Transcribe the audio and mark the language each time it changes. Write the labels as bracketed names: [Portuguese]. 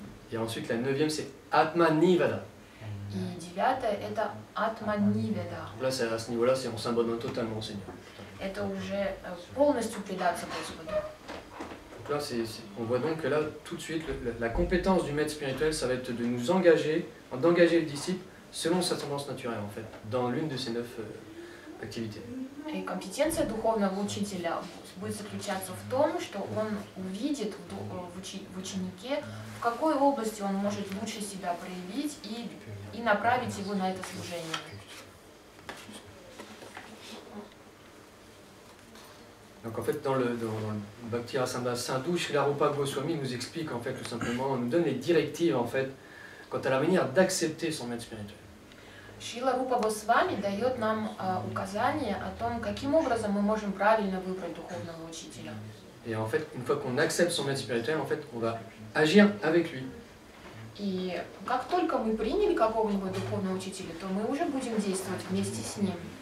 [French] Et ensuite, la neuvième, c'est Atmanivada. [Russian] И девятое – это Атманиведа. [French] Là, à ce niveau-là, on s'abandonne totalement au Seigneur. [Russian] Это уже полностью предаться Господу. [French] Donc là, on voit donc que là, tout de suite, la compétence du maître spirituel, ça va être de nous engager, d'engager le disciple selon sa tendance naturelle, en fait, dans l'une de ces 9 activités. [Russian] И компетенция духовного учителя будет заключаться в том, что он увидит в ученике, в какой области он может лучше себя проявить и направить его на это служение. [French] Donc en fait, dans le Bhakti Rasamrita Sindhu, Srila Rupa Goswami nous explique en fait tout simplement, nous donne les directives en fait quant à la manière d'accepter son maître spirituel. [Russian] Шрила Рупа Госвами дает нам указания о том, каким образом мы можем правильно выбрать духовного учителя. [French] Et en fait, une fois qu'on accepte son maître spirituel, en fait, on va agir avec lui. [Russian] И как только мы приняли какого-нибудь духовного учителя, то мы уже будем действовать вместе с ним.